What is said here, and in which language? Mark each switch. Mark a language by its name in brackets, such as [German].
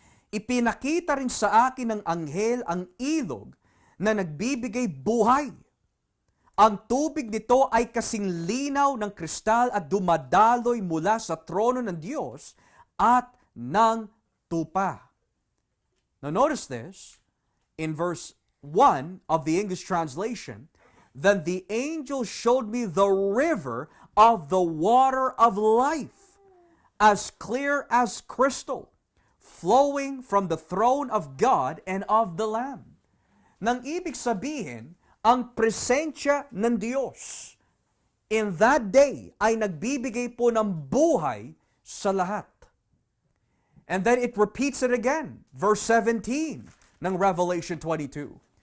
[Filipino] Ipinakita rin sa akin ng anghel ang ilog na nagbibigay buhay. Ang tubig nito ay kasing linaw ng kristal at dumadaloy mula sa trono ng Diyos at ng tupa. [English] Now notice this, in verse 1 of the English translation, then the angel showed me the river of the water of life, as clear as crystal, flowing from the throne of God and of the Lamb. [Filipino] Nang ibig sabihin, ang presensya ng Diyos [English] in that day [Filipino] ay nagbibigay po ng buhay sa lahat. [English] And then it repeats it again, verse 17 ng Revelation 22.